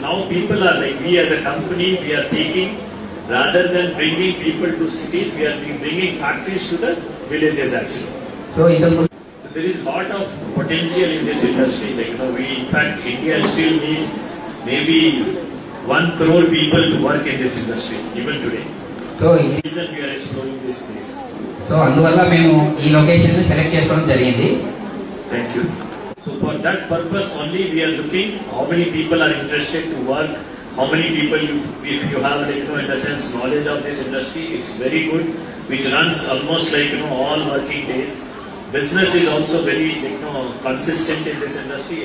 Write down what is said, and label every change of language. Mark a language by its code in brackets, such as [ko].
[en] Now people are like, we as a company, we are taking, rather than bringing people to cities, we are bringing factories to the villages actually. So there is a lot of potential in this industry. Like, we in fact, India still need maybe 1 crore people to work in this industry, even today. So the reason we are exploring this place. [te] So అందువల్ల మేము ఈ location ని select చేసుకోవడం జరిగింది. [en] Thank you. So for that purpose only we are looking how many people are interested to work, how many people if you have in the sense knowledge of this industry, it's very good, which runs almost all working days. Business is also very consistent in this industry.